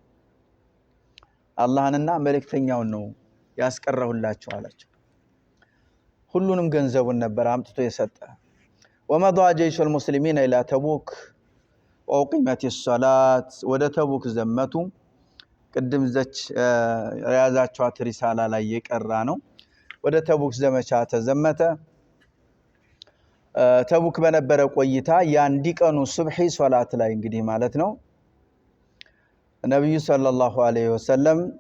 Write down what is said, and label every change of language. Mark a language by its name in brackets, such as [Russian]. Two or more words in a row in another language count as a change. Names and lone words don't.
[Amharic] አላህንና መልእክተኛውን ነው ያስቀረሁላችሁ አላቸው ሁሉንም ገንዘቡን ነበር አምጥቶ የሰጠ [Arabic] ومضى جيش المسلمين الى تبوك وقيمت الصلاه [Amharic] ወደ ተቡክ ዘመቱ ቅድም ዘች ያዛቸው ሪሳላ ላይ የቀራ ነው ወደ ተቡክ ዘመቻ ተዘመተ ተቡክ በነበረ ቆይታ ያንዲ ቀኑ ሱብሂ ሶላት ላይ እንግዲህ ማለት ነው ነብዩ [Arabic] صلى الله عليه وسلم